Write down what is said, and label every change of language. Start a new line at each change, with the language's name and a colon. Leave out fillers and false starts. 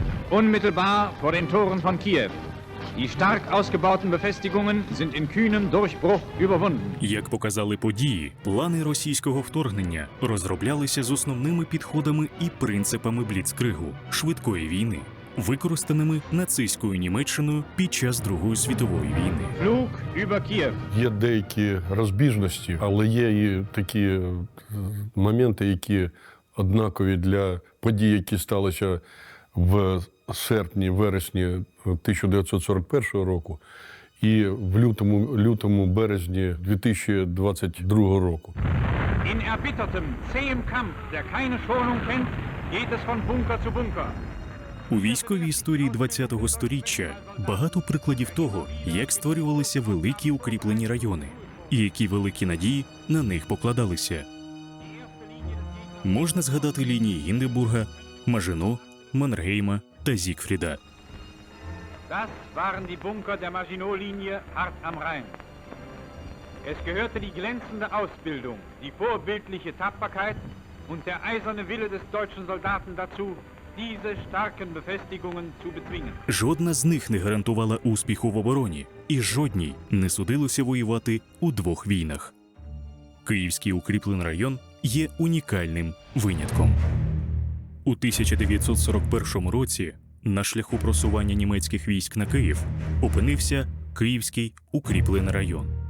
German: Unmittelbar vor den Toren von Kiew. Die stark ausgebauten Befestigungen sind in kühnem Durchbruch überwunden.
Ukrainian: Як показали події, плани російського вторгнення розроблялися з основними підходами і принципами бліцкригу – швидкої війни, використаними нацистською Німеччиною під час Другої світової війни.
German: Flug über Kiew.
Ukrainian: Є деякі розбіжності, але є і такі моменти, які однакові для подій, які сталися в серпні-вересні 1941 року і в лютому-березні 2022 року.
German: In erbittertem, zähem Kampf, der keine Schonung kennt, geht es von Bunker zu Bunker.
Ukrainian: У військовій історії ХХ століття багато прикладів того, як створювалися великі укріплені райони, і які великі надії на них покладалися. Можна згадати лінії Гіндебурга, Мажино, Маннергейма та Зігфріда.
German: Das waren die Bunker der Maginot-Linie hart am Rhein. Es gehörte die glänzende Ausbildung, die vorbildliche Tapferkeit und der eiserne Wille des deutschen Soldaten dazu, diese starken Befestigungen zu bezwingen.
Ukrainian: Жодна з них не гарантувала успіху в обороні, і жодній не судилося воювати у двох війнах. Київський укріплений район є унікальним винятком. У 1941 році на шляху просування німецьких військ на Київ опинився Київський укріплений район.